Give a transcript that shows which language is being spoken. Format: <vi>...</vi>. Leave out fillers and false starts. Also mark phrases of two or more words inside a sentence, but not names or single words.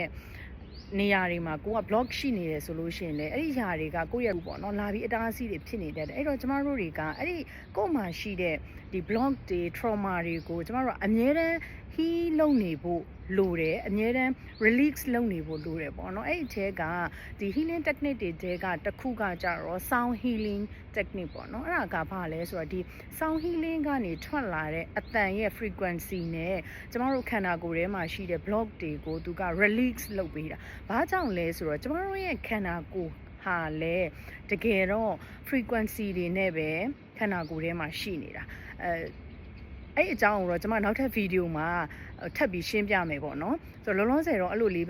<my>နေရာတွေမှာကိုက block ရှိနေတယ်ဆိုလို့ရှိရင်လည်းအဲ့ဒီຢာတွေကကိုယ့်ရဲ့ပေါ့နော်လာပြီးအတားအဆီးတွေဖြစ်နေတယ်အဲ့တော့ကျမတို့တွေကအဲ့ဒီကိုယ်မှာရှိတဲ့ဒီ block တွေ trauma တွေကိုကျမတို့ကအမြဲတမ်း heal လုပ်နေဖို့လိုတယ်အမြဲတမ်း release လုပ်နေဖို့လိုတယ်ပေါ့နော်အဲ့ဒီအထဲကဒီ healing technique တွေတဲကတစ်ခုကကြတော့</my> <en>sound healing technique</en> <my>ပေါ့နော်အဲ့ဒါက ဘာလဲဆိုတော့ဒီ</my> <en>sound healing</en> <my>ကနေထွက်လာတဲ့အသံရဲ့ frequency နဲ့ကျမတို့ခန္ဓာကိုယ်ထဲမှာရှိတဲ့ block တွေကိုသူက release လုပ်ပေးတာဘာကြောင့်လဲဆိုတော့ကျမတို့ရဲ့ခန္ဓာကိုယ်ဟာလဲတကယ်တော့ frequency တွေနဲ့ပဲခန္ဓာကိုယ်ထဲမှာရှိနေတာအဲ့အကြောင်းကိုတော့ကျွန်မနောက်ထပ်ဗီဒီယိုမှာထပ်ပြီးရှင်းပြမယ်ပေါ့နော်ဆိုတော့လောလောဆယ်တော့အဲ့လိုလေး</my>